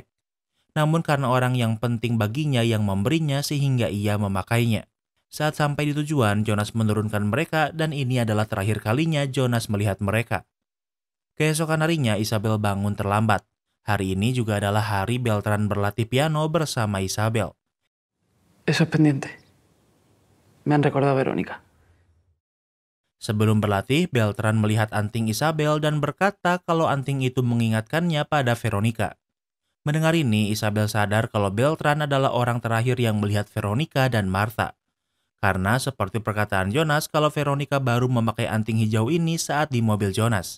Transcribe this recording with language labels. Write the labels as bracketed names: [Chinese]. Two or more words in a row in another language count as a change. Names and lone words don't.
[Indonesian] Namun karena orang yang penting baginya yang memberinya sehingga ia memakainya. Saat sampai di tujuan, Jonas menurunkan mereka dan ini adalah terakhir kalinya Jonas melihat mereka. Keesokan harinya Isabel bangun terlambat. Hari ini juga adalah hari Beltran berlatih piano bersama Isabel. [Spanish] Eso es pendiente. Me han recordado a Verónica. [Indonesian] Sebelum berlatih, Beltran melihat anting Isabel dan berkata kalau anting itu mengingatkannya pada Veronica. Mendengar ini, Isabel sadar kalau Beltran adalah orang terakhir yang melihat Veronica dan Martha. Karena seperti perkataan Jonas kalau Veronica baru memakai anting hijau ini saat di mobil Jonas.